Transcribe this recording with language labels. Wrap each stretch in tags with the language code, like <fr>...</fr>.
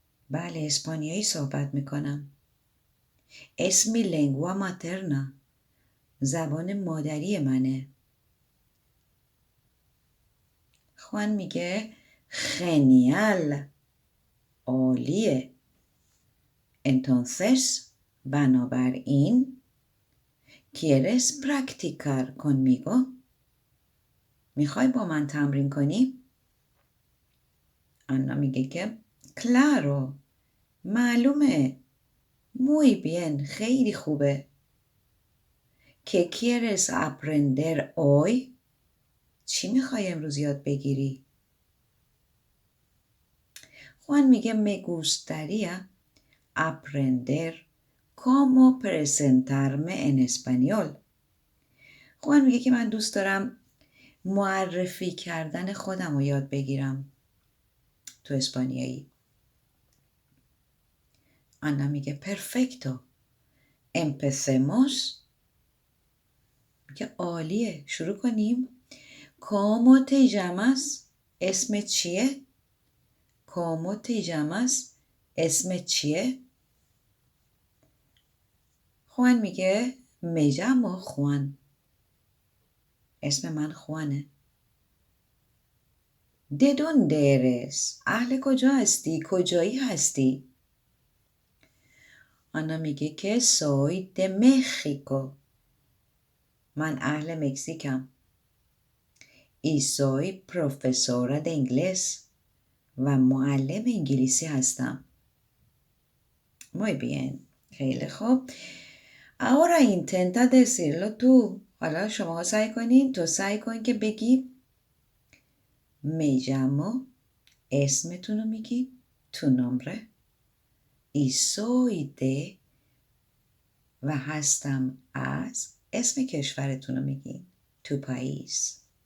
<fa>بله اسپانیایی صحبت میکنم.</fa> <es>Es mi lengua materna.</es> <fa>زبان مادری منه. خوان میگه genial. عالیه.</fa> <es>Entonces, بنابراین ¿quieres practicar conmigo?</es> <fa>میخوای با من تمرین کنی؟ آنا میگه که claro. معلومه.</fa> <es>muy bien.</es> <fa>خیلی خوبه.</fa> <es>¿Qué quieres aprender hoy?</es> <fa>چی میخوای امروز یاد بگیری؟ خوان میگه</fa> <es>me gustaría aprender cómo presentarme en español.</es> <fa>خوان میگه که من دوست دارم معرفی کردن خودم رو یاد بگیرم تو اسپانیایی. آنا میگه perfecto.</fa> <es>empecemos.</es> <fa>میگه عالیه، شروع کنیم.</fa> <es>¿Cómo te llamas؟</es> <fa>اسم چیه؟</fa> <es>¿Cómo te llamas؟ اسم چیه؟</es> <fa>خوان میگه</fa> <es>me llamo خوان.</es> <fa>اسم من خوانه.</fa> <es>¿De dónde eres؟</es> <fa>اهل کجا هستی؟ کجایی هستی؟ آنا میگه که</fa> <es>soy de México.</es> <fa>من اهل مکزیکم.</fa> <es>y soy profesora de inglés.</es> <fa>و معلم انگلیسی هستم.</fa> <es>muy bien.</es> <fa>خیلی خوب.</fa> <es>ahora intenta decirlo tú.</es> <fa>حالا شما سعی کنین. تو سعی کن که بگی</fa> <es>me llamo.</es> <fa>اسمتون رو میگی.</fa> <es>tu nombre. y soy de.</es> <fa>و هستم از. اسم کشورتون رو میگی.</fa> <es>tu país.</es>